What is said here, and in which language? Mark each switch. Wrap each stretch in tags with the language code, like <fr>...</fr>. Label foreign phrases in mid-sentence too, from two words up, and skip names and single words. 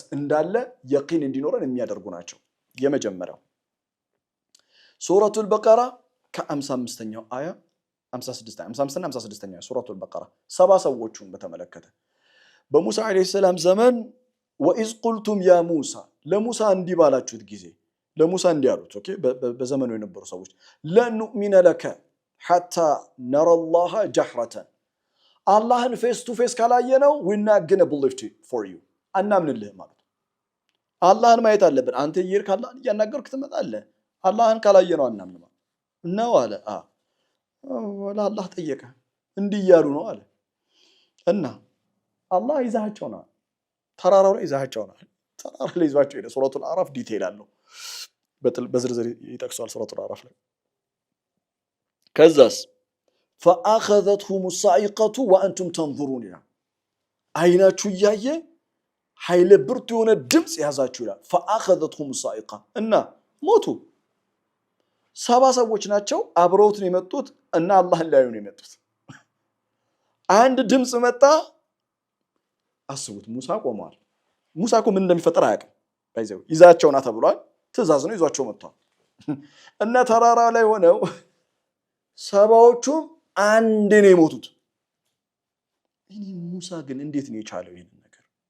<am>እንዳለ የቂን እንዲኖረን የሚያደርጉ ናቸው። የመጀመሪያው</am> <ar>سورة البقرة</ar> <am>ከ55ኛው አያ 55 እና 56ኛው</am> <ar>سورة البقرة</ar> <am>70 ሰዎችን በተመለከተ በሙሳ</am> <ar>عليه السلام</ar> <am>ዘመን</am> <ar>وإذ قلتم يا موسى</ar> <am>ለሙሳ እንዲህ ባላችሁት ጊዜ ለሙሳ እንዲህ አሉት። ኦኬ በዘመኑ የነበሩ ሰዎች</am> <ar>لن نؤمن لك حتى نرى الله جهرة</ar> <am>አላህን</am> <en>face to face</en> <am>ካላየነው</am> <en>we're not gonna believe for you</en> <am>አናምንልህም ማለት አላህን ማየት አለብን። አንተ ይርክ አላህን እያናገርክ ትመጣለህ። አላህን ካላየነው አናምንም ነው አለ። ወላ አላህ ጠየቀ እንዲህ እያሉ ነው አለ እና አላህ ይዛቸው ነው ተራራው ላይ ይዛቸው ነው። ተራራው ላይ ይዟቸው ሄደ።</am> <ar>سورة الأعراف</ar> <am>ዲቴል አለው በዝርዝር ይጠቅሳል</am> <ar>سورة الأعراف</ar> <am>ላይ። ከዛስ</am> <ar>فاخذتهم الصاعقه وانتم تنظرون</ar> <am>ይላል። አይናችሁ እያየ ኃይለ ብርቱ የሆነ ድምጽ ያዛችሁ ይላል። فاخذتهم الصاعقه እና ሞቱ። 70 ሰዎች ናቸው አብረውት ነው የመጡት እና አላህን ሊያዩ ነው የመጡት። አንድ ድምጽ መጣ። አስቡት ሙሳ ቆሟል። ሙሳ እኮ ምን እንደሚፈጠር አያውቅም። ባይዘው ይዛቸውና ተብሏል። ትእዛዝ ነው ይዟቸው መጥቷል። እና ተራራ ላይ ሆነው 70ዎቹም አንድ ነው የሞቱት። ሙሳ ግን እንዴት ነው የቻለው ይሄን ነገር?</am>